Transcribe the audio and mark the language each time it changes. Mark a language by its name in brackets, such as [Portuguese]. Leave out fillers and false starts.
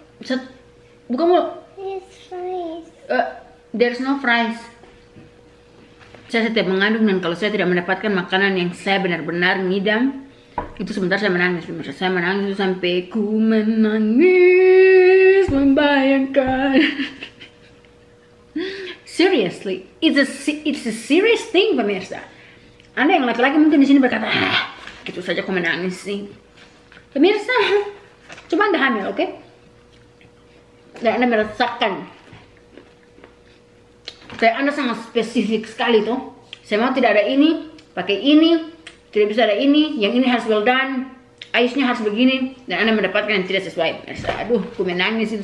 [English] It's fries. There's no fries. [Indonesian] Saya setiap mengandung, dan kalau saya tidak mendapatkan makanan yang saya benar-benar ngidam, itu sebentar saya menangis. Saya menangis sampai ku menangis membayangkan. [English] Seriously, it's a serious thing, pemirsa. [Indonesian] Anda yang laki-laki mungkin di sini berkata, gitu saja aku menangis sih. Pemirsa, coba Anda hamil, oke? Dan Anda merasakan. Kayak Anda sangat spesifik sekali tuh. Saya mau tidak ada ini, pakai ini, tidak bisa ada ini, yang ini harus well done, aisnya harus begini, dan Anda mendapatkan yang tidak sesuai. Aduh, aku menangis itu.